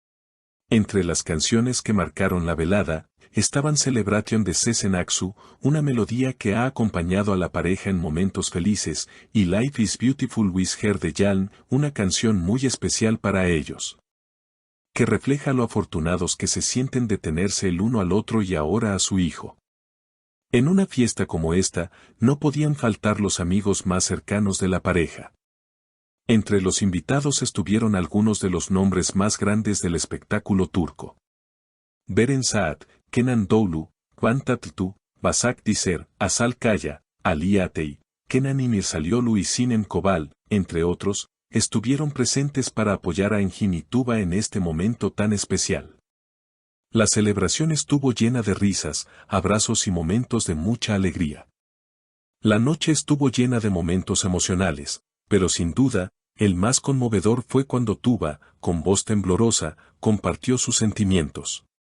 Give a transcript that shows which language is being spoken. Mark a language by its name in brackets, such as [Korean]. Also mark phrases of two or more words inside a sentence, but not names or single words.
[Spanish] Entre las canciones que marcaron la velada, estaban Celebration de Sezen-Aksu, una melodía que ha acompañado a la pareja en momentos felices, y Life is Beautiful with Her de Jaln, una canción muy especial para ellos, que refleja lo afortunados que se sienten de tenerse el uno al otro y ahora a su hijo. En una fiesta como esta, no podían faltar los amigos más cercanos de la pareja. Entre los invitados estuvieron algunos de los nombres más grandes del espectáculo turco. Beren Saat, Kenan Doğulu, Van Tatlıtuğ, Başak Dizer, Asal Kaya, Ali Atay, Kenan İmirzalıoğlu y Sinem Kobal, entre otros, estuvieron presentes para apoyar a Engin y Tuba en este momento tan especial. La celebración estuvo llena de risas, abrazos y momentos de mucha alegría. La noche estuvo llena de momentos emocionales, pero sin duda, el más conmovedor fue cuando Tuba, con voz temblorosa, compartió sus sentimientos.